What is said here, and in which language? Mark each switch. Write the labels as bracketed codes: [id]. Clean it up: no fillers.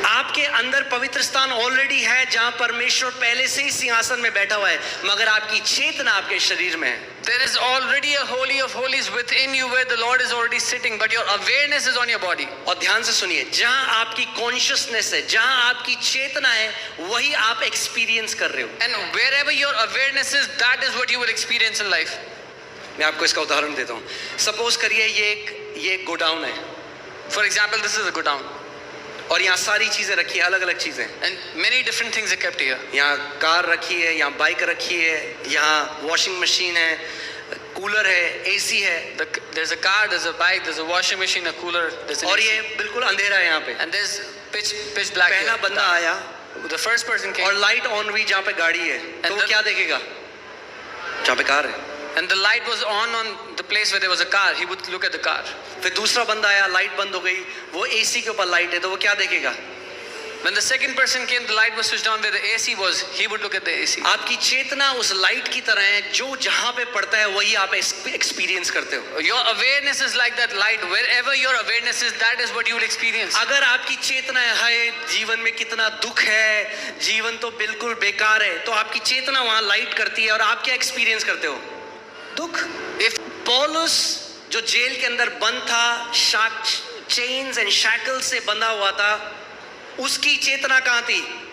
[hi] आपके अंदर पवित्र स्थान ऑलरेडी है जहां परमेश्वर पहले से ही सिंहासन में बैठा हुआ है, मगर आपकी चेतना आपके शरीर में है। [en] There is already a holy of holies within you where the Lord is already sitting, but your awareness is on your body. [hi] और ध्यान से सुनिए, जहां आपकी कॉन्शियसनेस है, जहां आपकी चेतना है, वही आप एक्सपीरियंस कर रहे हो। [en] And wherever your awareness is, that is what you will experience in life. [hi] मैं आपको इसका उदाहरण देता हूँ। सपोज करिए ये एक गोडाउन है, [en] For example, this is a godown, [hi] और यहाँ सारी चीजें रखी है, अलग अलग चीजें। [en] and many different things are kept here. [hi] यहाँ कार रखी है, यहाँ बाइक रखी है, यहाँ वॉशिंग मशीन है, कूलर है, एसी है, [en] There's a car, there's a bike, there's a washing machine, a cooler, there's an [hi] और [en] AC. [hi] ये बिल्कुल अंधेरा है यहाँ पे। [en] And there's pitch black [hi] पहला [en] here. [hi] बंदा आया [en] The first person came, [hi] और लाइट ऑन हुई जहाँ पे गाड़ी है, तो वो क्या देखेगा? जहाँ पे कार है। [en] and the light was on the place where there was a car. He would look at the car. [hi] फिर दूसरा बंदा आया, लाइट बंद हो गई, वो एसी के ऊपर लाइट है, तो वो क्या देखेगा? [en] When the second person came, the light was switched on where the AC was. He would look at the AC. [hi] आपकी चेतना उस लाइट की तरह है, जो जहां पे पड़ता है वही आप एक्सपीरियंस करते हो। [en] Your awareness is like that light. Wherever your awareness is, that is what you will experience. [hi] अगर आपकी चेतना है जीवन में कितना दुख है, जीवन तो बिल्कुल बेकार है, तो आपकी चेतना वहां लाइट करती है और आप क्या एक्सपीरियंस करते हो? दुख। [en] If [hi] पौलुस जो जेल के अंदर बंद था, चेन्स एंड शैकल से बंधा हुआ था, उसकी चेतना कहां थी?